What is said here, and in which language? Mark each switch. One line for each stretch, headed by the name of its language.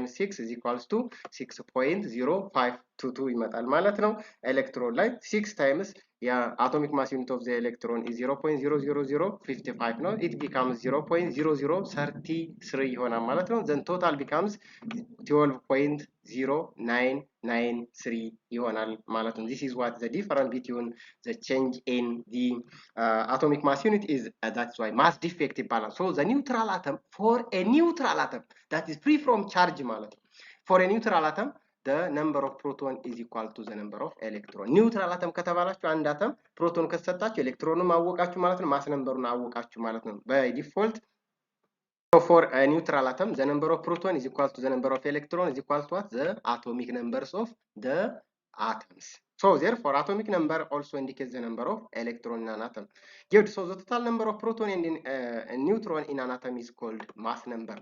English: times 6 is equals to 6.0522
Amharic: ይመጣል ማለት ነው።
English: ኤሌክትሮን ላይ 6 times የአቶሚክ ማስ ዩኒት ኦፍ ዘ ኤሌክትሮን is 0.00055 ነው። it becomes 0.0033
Amharic: ይሆናል ማለት ነው።
English: then total becomes 12.0993 ይሆናል ማለት ነው። this is what the difference between the change in the atomic mass unit is. That's why mass defective balance. So the neutral atom, for a neutral atom that is free from charge
Amharic: ማለት ነው,
English: for a neutral atom the number of proton is equal to the number of electron.
Amharic: neutral atom ከተባላችሁ አንድ አተም ፕሮቶን ከተሰጣችሁ ኤሌክትሮኑን ማወቃችሁ ማለት ነው፣ ማስ ነምበሩን አወቃችሁ ማለት ነው
English: by default. So for a neutral atom the number of proton is equal to the number of electron is equal to what? The atomic numbers of the atoms. So therefore atomic number also indicates the number of electron in an atom. Good. So the total number of proton and neutron in an atom is called mass number.